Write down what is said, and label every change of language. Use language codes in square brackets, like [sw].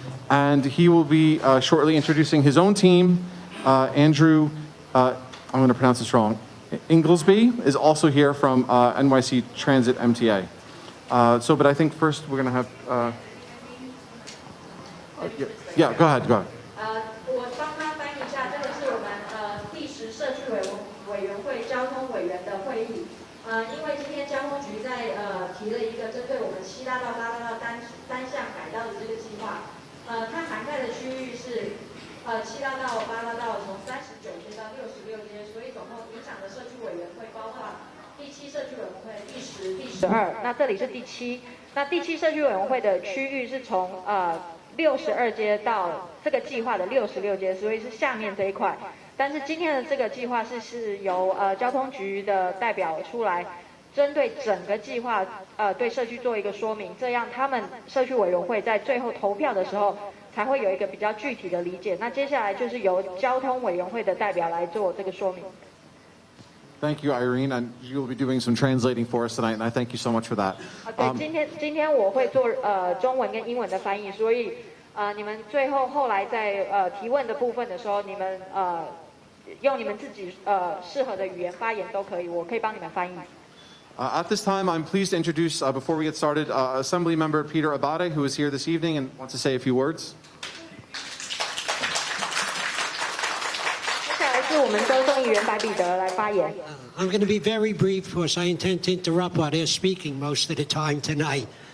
[en] And he will be shortly introducing his own team. Andrew, I'm going to pronounce this wrong, Inglesby is also here from NYC Transit MTA. But I think first we're going to have, yeah, go ahead. [zh] 我帮他翻译一下，这个是我们第10社区委员会交通委员的会议。因为今天交通局在提了一个针对我们7大道、8大道单向改道的这个计划。它涵盖的区域是7大道、8大道从39街到66街，所以总共影响的社区委员会包括第7社区委员会、第10、第12。那这里是第7，那第7社区委员会的区域是从62街到这个计划的66街，所以是下面这一块。但是今天的这个计划是由交通局的代表出来。针对整个计划，对社区做一个说明，这样他们社区委员会在最后投票的时候，才会有一个比较具体的理解。那接下来就是由交通委员会的代表来做这个说明。 [en] Thank you, Irene, and you will be doing some translating for us tonight, and I thank you so much for that. [zh] 对，今天我会做中文跟英文的翻译，所以你们后来在提问的部分的时候，你们用你们自己适合的语言发言都可以，我可以帮你们翻译。 [en] At this time, I'm pleased to introduce, before we get started, Assembly Member Peter Abate, who is here this evening and wants to say a few words. [zh] 接下来是我们州众议员白彼得来发言。 [en] I'm going to be very brief because I intend to interrupt while they're speaking most of the time tonight.